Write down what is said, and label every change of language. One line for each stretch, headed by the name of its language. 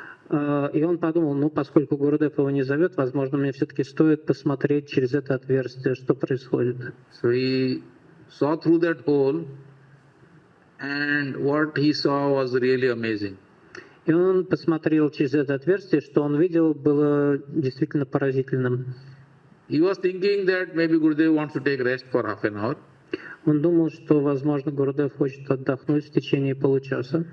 Russian: И он подумал, поскольку Гурудев его не зовет, возможно, мне все-таки стоит посмотреть через это отверстие, что происходит.
English: So he saw through that hole, and what he saw was really amazing.
Russian: И он посмотрел через это отверстие, что он видел, было действительно поразительным.
English: He was thinking that maybe Gurudev wants to take rest for half an hour.
Russian: Он думал, что, возможно, Гурудев хочет отдохнуть в течение получаса.